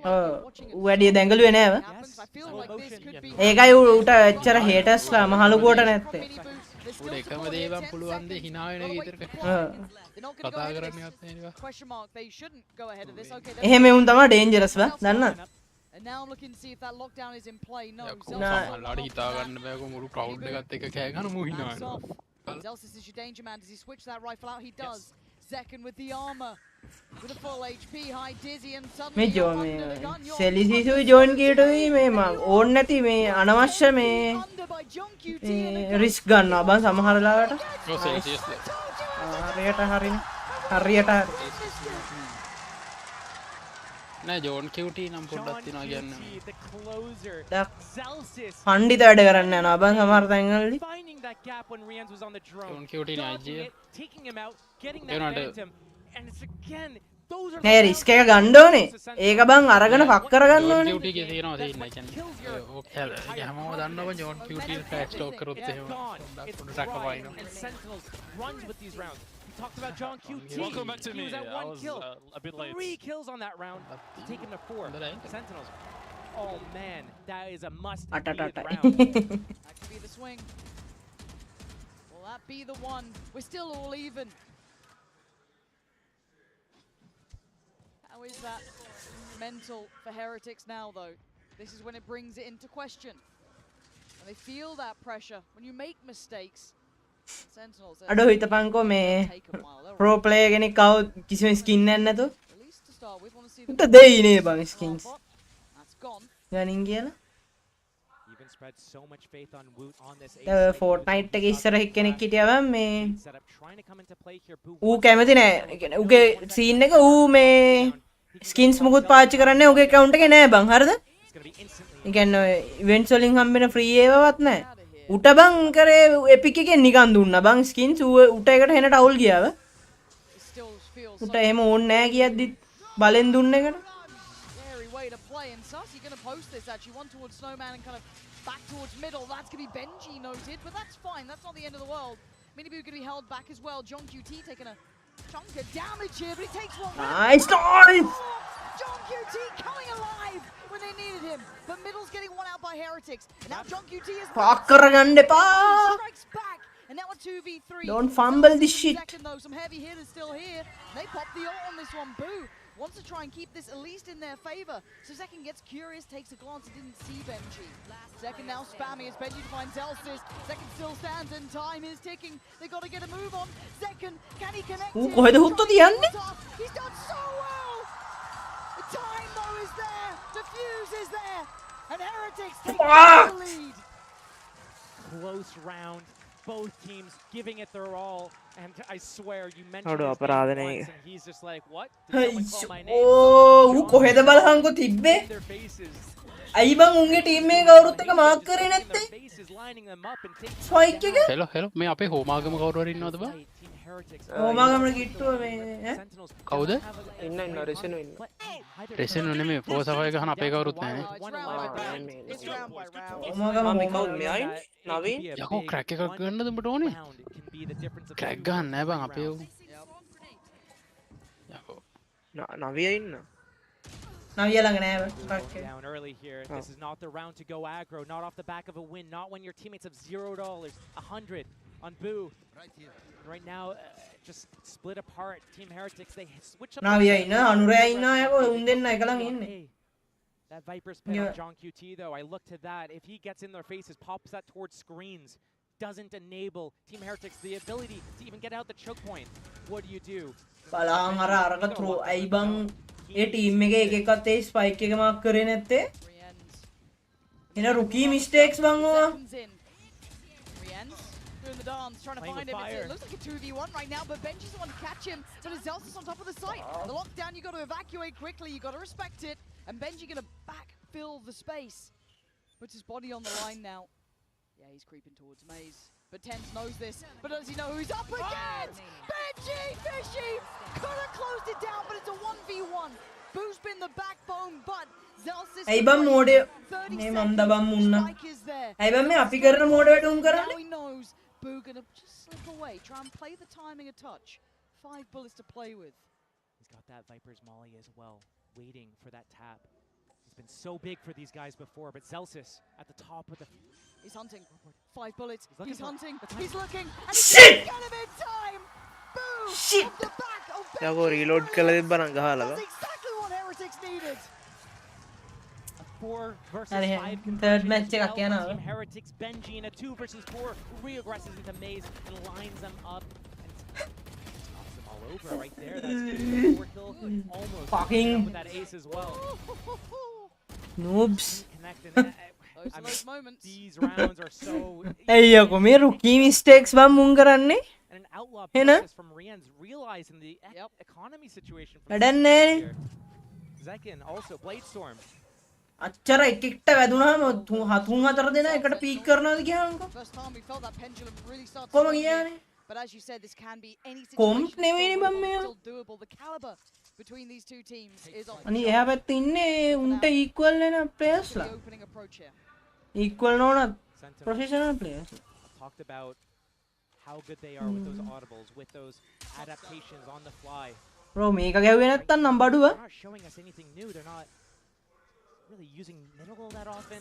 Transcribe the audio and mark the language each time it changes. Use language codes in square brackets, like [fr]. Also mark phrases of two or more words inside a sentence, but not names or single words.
[si] ඔව් ඌ වැඩි දැඟලුවේ නෑ බං. ඒකයි ඌට එච්චර හේටර්ස්ලා මහලුකුවට නැත්තේ. උඩ එකම දේ බං පුළුවන් දේ hina වෙන එක විතරක. කතා කරන්නවත් නෑ නේ. එහෙම උන් තමයි ඩේන්ජරස් බං දන්නවද? [en] And now I'm looking to see if that lockdown is in play. No, [si] සමහරලාට හිතා ගන්න බෑ කො මුළු ක්‍රවුඩ් එකත් එක කෑ ගන්න මු hina වෙනවා. [en] Zelsis is your danger man. Does he switch that rifle out? He does. Zekken with the armor. With a full HP, high Dizzy and suddenly [si] මේ ජෝ මේ සෙලිසිසුයි ජොයින් කීටුයි මේ මම ඕන් නැති මේ අනවශ්‍ය මේ රිස්ක් ගන්නවා බං සමහර ලාවට. ඔව් සෙලිසියස්. හරියට හරිනේ. හරියට හරි. නෑ ජෝන් කියුටි නම් පොඩ්ඩක් තියනවා කියන්න. පණ්ඩිත වැඩ කරන්න යනවා බං සමහර තැන්වලදී. [en] Finding that gap when Rians was on the drone. [si] ජෝන් කියුටි නේ [en] Dodging [si] අයිජිය. [en] it, taking him out, getting that phantom. And it's again, those are the [si] නෑ රිස්ක් එක ගන්න ඕනේ. ඒක බං අරගෙන ෆක් කරගන්න ජෝන් ඕනේ. කියුටි එකේ තියෙනවා තියෙන්නේ කියන්නේ. ඔක හැමෝම දන්නවා ජෝන් කියුටි [en] fast talk [si] කරොත් එහෙම පොඩ්ඩක් රකවයිනවා. [en] And Sentinels runs with these rounds. We talked about John QT. Welcome back to He was me. at I 1 was, kill. a bit late. 3 kills on that round. Take him to 4. Sentinels. Oh man, that is a must round. That could be the swing. Will that be the one? We're still all even. How is that mental for Heretics now, though? This is when it brings it into question. When they feel that pressure, when you make mistakes. Sentinels. [si] අඩෝ හිතපන්කෝ මේ [en] pro player [si] කෙනෙක් කව කිසිම ස්කින් එකක් නැතුව. උට දෙයිනේ බං ස්කින්ස්. ගනින් කියලා. [en] Even spread so much faith on Woot on this [si] ෆෝර්ට්නයිට් එකේ ඉස්සර කෙනෙක් හිටියා බං මේ [en] trying to come into play here. [si] ඌ කැමති නෑ. ඒ කියන්නේ ඌගේ සීන් එක ඌ මේ ස්කින්ස් මොකුත් පාවිච්චි කරන්නේ ඌගේ account එකේ නෑ බං. හරිද? ඒ කියන්නේ ඉවෙන්ට්ස් වලින් හම්බෙන ෆ්‍රී ඒවාවත් නෑ. උට බං කරේ එපික් එකෙන් නිකන් දුන්නා බං ස්කින්ස් උට එකට හෙනට අවුල් ගියාව. උට එහෙම ඕනේ නෑ කියද්දි බලෙන් දුන්න එකට. [en] Post this actually, one towards Snowman and kind of back towards middle. That's going to be Benji noted, but that's fine. That's not the end of the world. Miniboo going to be held back as well. John QT taking a chunk of damage here, but he takes one. Nice dive! John QT coming alive when they needed him, but middle's getting one out by Heretics. And now John QT is [si] පාක් කරගන්න එපා. [en] strikes back, and now a 2v3. Don't fumble this shit. Second though, some heavy hitters still here. They pop the ult on this one. Boo wants to try and keep this at least in their favor. So Second gets curious, takes a glance, and didn't see Benji. Second now spamming as Benji to find Zelsis. Second still stands and time is ticking. They got to get a move on. Second, can he connect it? [si] කොහෙද හුත්තොද යන්නේ? [en] He's done so well. The time though is there. Defuse is there. And Heretics take the lead. Close round. Both teams giving it their all, and I swear you mentioned Aduh, his name [si] අපරාධනේ. [en] once, and he's just like, what? Did someone call my name? [si] ඌ කොහෙද බලහන්කෝ තිබ්බේ? අයි බං උන්ගේ ටීම් එකේ කවුරුත් එක මාක් කරේ නැත්තේ? ස්පයික් එක? හෙලෝ හෙලෝ මේ අපේ හෝමාගම කවුරු හරි ඉන්නවද බං? හෝමාගමට කිට්ටුව මේ ඈ? කවුද? ඉන්න රෙසෙනු ඉන්න. රෙසෙනු නෙමෙයි ෆෝසෆයි ගහන අපේ කවුරුත් නැහැ. හෝමාගම මේ කවුද මෙයා ඉන්නේ? නවීන්? යකෝ ක්‍රැක් එකක් ගන්නද උඹට ඕනේ? ක්‍රැක් ගන්න නෑ බං අපේ උන්. යකෝ නවිය ඉන්න. නවිය ළඟ නෑ [en] Down early here. This is not the round to go aggro, not off the back of a win, not when your teammates have $0, 100 on Boo. Right now, just split apart. Team Heretics, they switch up. [si] නවිය ඉන්න අනුරයා ඉන්නවා යකෝ උන් දෙන්න එක ළඟ ඉන්නේ. [en] That Viper's pin on John QT though, I look to that. If he gets in their faces, pops that towards screens, doesn't enable Team Heretics the ability to even get out the choke point. What do you do? [si] බලහන් අර අරක ත්‍රෝ අයි බං ඒ ටීම් එකේ එක එකත් ඒ ස්පයික් එක මාක් කරේ නැත්තේ? එන [en] rookie mistakes [si] බං ඕවා. [en] Doing the dance, trying to find him. It looks like a 2v1 right now, but Benji's the one to catch him. But Zelsis on top of the site. The lockdown, you got to evacuate quickly. You got to respect it. And Benji going to backfill the space. Puts his body on the line now. Yeah, he's creeping towards Maze. But Tense knows this. But does he know who he's up against? Benji Fishy could have closed it down, but it's a 1v1. Boo's been the backbone, but Zelsis. [si] ඇයි බං මෝඩේ මේ මන්ද බං මුන්න. ඇයි බං මේ අපි කරන මෝඩ වැටුම් කරන්නේ? [en] Now he knows Boo gonna just slip away. Try and play the timing a touch. 5 bullets to play with. He's got that Viper's Molly as well, waiting for that tap. He's been so big for these guys before, but Zelsis at the top of the... He's hunting. 5 bullets. He's hunting. He's looking. And Shit! he's got him in time. Boo! Shit! Off the back of [si] යකෝ රීලෝඩ් කළා තිබ්බ නම් ගහලා [en] That's exactly what Heretics needed. 4 versus [si] හරි [en] 5 third match [si] එකක් යනවා. [en] Team Heretics Benji in a 2 versus 4 reaggresses into Maze and lines them up and stops them all over right there. That's 4 kill, almost Fucking with that ace as well. noobs. Those moments. These rounds are so [si] ඇයි යකෝ මේ [en] rookie mistakes [si] බං මුන් කරන්නේ? [en] and an outlaw [si] එන [en] from Rian's realizing the economy situation from [si] වැඩක් නැහැ. [en] Zekin also Blade Storm. [si] අච්චර එකට වැදුනහම තුන් හතර දෙනා එකට පීක් කරනවාද කියනකො [en] First time we felt that pendulum really start to [si] කොහොම [en] swing here. [si] කියන්නේ [en] But as you said, this can be any [si] කොම්ප් [en] situation. [si] නෙවෙයිනේ බම් මෙයා [en] Still doable. The caliber between these two teams is on. [si] අනි එහා පැත්තේ ඉන්නේ උන්ට ඉක්වල් වෙන ප්ලේයර්ස්ලා [en] The opening approach here. [si] ඉක්වල් නොවන [en] professional players Talked about how good they are with those audibles, with those adaptations on the fly. [si] bro මේක ගැහුවේ නැත්තම් නම් බඩුව [en] They're not showing us anything new. They're not really using middle that often.